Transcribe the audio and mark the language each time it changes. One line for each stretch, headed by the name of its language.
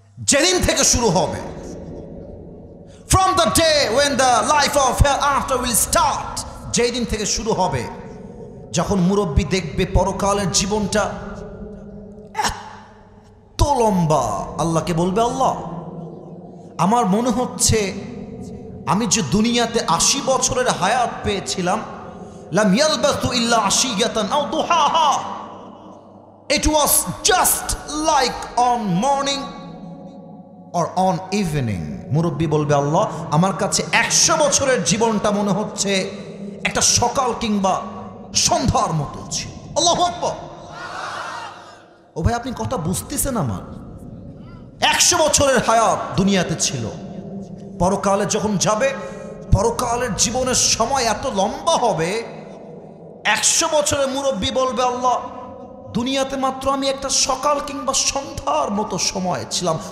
Bangla: যেদিন থেকে শুরু হবে,
English: from the day when the life of hereafter will start,
Bangla: যেই দিন থেকে শুরু হবে, যখন মুরব্বী দেখবে পরকালের জীবনটা এত লম্বা, আল্লাহকে বলবে, আল্লাহ, আমার মনে হচ্ছে আমি যে দুনিয়াতে 80 বছরের হায়াত পেয়েছিলাম,
Arabic: লাম ইয়ালবাসু ইল্লা আশিয়াতান আও দুহাহা।
English: It was just like on morning or on evening.
Bangla: মুরব্বী বলবে, আল্লাহ আমার কাছে 100 বছরের জীবনটা মনে হচ্ছে একটা সকাল কিংবা সন্ধ্যার মতো ছিল। আল্লাহু আকবার। ও ভাই, আপনি কথা বুঝতেছেন আমার? 100 বছরের হায়াত দুনিয়াতে ছিল, পরকালে যখন যাবে, পরকালের জীবনের সময় এত লম্বা হবে, 100 বছরের মুরব্বী বলবে, আল্লাহ দুনিয়াতে মাত্র আমি একটা সকাল কিংবা সন্ধ্যার মতো সময় ছিলাম।